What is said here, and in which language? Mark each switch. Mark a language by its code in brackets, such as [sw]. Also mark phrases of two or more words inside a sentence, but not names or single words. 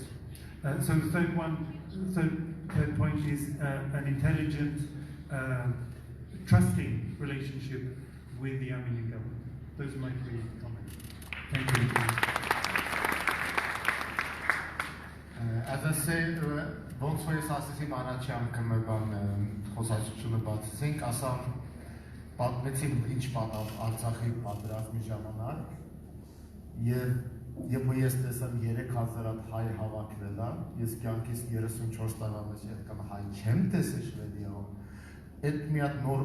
[en] So the third point is an intelligent, trusting relationship with the Armenian government. Those are my 3 comments. Thank you. As [hy] Տեսե ոնց որ ես ասեցի առաջի անգամ բան խոսակցությունը բացեցինք, ասա պատմեցի ինչ պատավ Արցախի պատերազմի ժամանակ եւ ես տեսամ 3000 հայ հավաքվել է, ես կյանքից 34 տարվա մեջ այդքան հայ չեմ տեսել Շվեդիայում, այդ մի հատ նոր